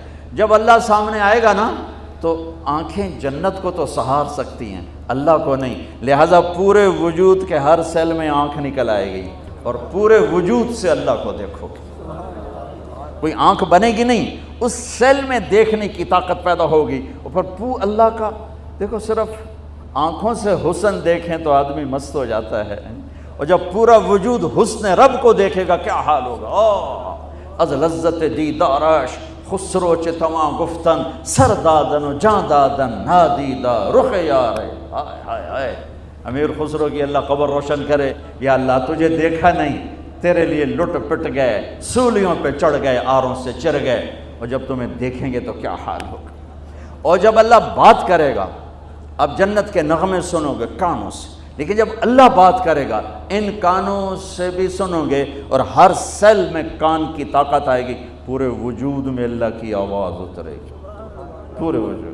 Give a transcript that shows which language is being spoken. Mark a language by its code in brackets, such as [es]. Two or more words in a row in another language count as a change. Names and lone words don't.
[ur] جب اللہ سامنے آئے گا نا تو آنکھیں جنت کو تو سہار سکتی ہیں، اللہ کو نہیں، لہٰذا پورے وجود کے ہر سیل میں آنکھ نکل آئے گی اور پورے وجود سے اللہ کو دیکھو گے، کوئی آنکھ بنے گی نہیں، اس سیل میں دیکھنے کی طاقت پیدا ہوگی، اور پھر اللہ کا دیکھو، صرف آنکھوں سے حسن دیکھیں تو آدمی مست ہو جاتا ہے، اور جب پورا وجود حسن رب کو دیکھے گا کیا حال ہوگا۔ [fa] از لذت دیدارش خسرو چ تواں گفتن سر دادن و جان دادن نادیدہ رخ یار، ہائے ہائے ہائے۔ [ur] امیر خسرو کی اللہ قبر روشن کرے، یا اللہ تجھے دیکھا نہیں، تیرے لیے لٹ پٹ گئے، سولیوں پہ چڑھ گئے، آروں سے چر گئے، اور جب تمہیں دیکھیں گے تو کیا حال ہوگا۔ اور جب اللہ بات کرے گا، اب جنت کے نغمے سنو گے کانوں سے، لیکن جب اللہ بات کرے گا ان کانوں سے بھی سنو گے، اور ہر سیل میں کان کی طاقت آئے گی، پورے وجود میں اللہ کی آواز اترے گی، پورے وجود۔